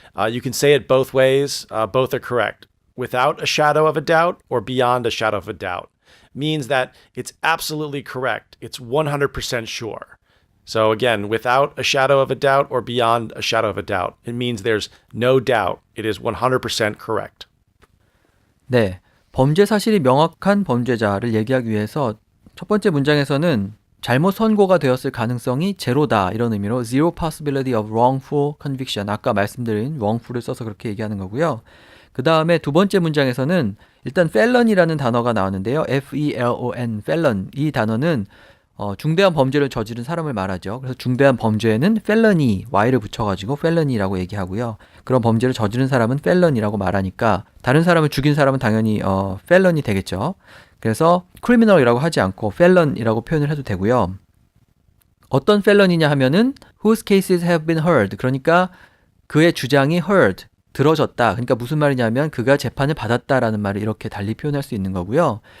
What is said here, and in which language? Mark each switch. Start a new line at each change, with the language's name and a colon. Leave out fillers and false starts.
English: You can say it both ways. Both are correct. Without a shadow of a doubt or beyond a shadow of a doubt means that it's absolutely correct. It's 100% sure. So again, without a shadow of a doubt or beyond a shadow of a doubt, it means there's no doubt. It is 100% correct.
Korean: 네, 범죄 사실이 명확한 범죄자를 얘기하기 위해서 첫 번째 문장에서는 잘못 선고가 되었을 가능성이 제로다 이런 의미로
English: zero possibility of wrongful conviction
Korean: 아까 말씀드린 wrongful을 써서 그렇게 얘기하는 거고요. 그 다음에 두 번째 문장에서는 일단 felon이라는 단어가 나왔는데요. F-E-L-O-N, felon 이 단어는 중대한 범죄를 저지른 사람을 말하죠. 그래서 중대한 범죄에는 felony, y를 붙여가지고 felony라고 얘기하고요. 그런 범죄를 저지른 사람은 felon이라고 말하니까 다른 사람을 죽인 사람은 당연히 felon이 되겠죠. 그래서 criminal이라고 하지 않고 felon이라고 표현을 해도 되고요. 어떤 felon이냐 하면은
English: whose cases have been heard.
Korean: 그러니까 그의 주장이 heard, 들어졌다. 그러니까 무슨 말이냐면 그가 재판을 받았다라는 말을 이렇게 달리 표현할 수 있는 거고요.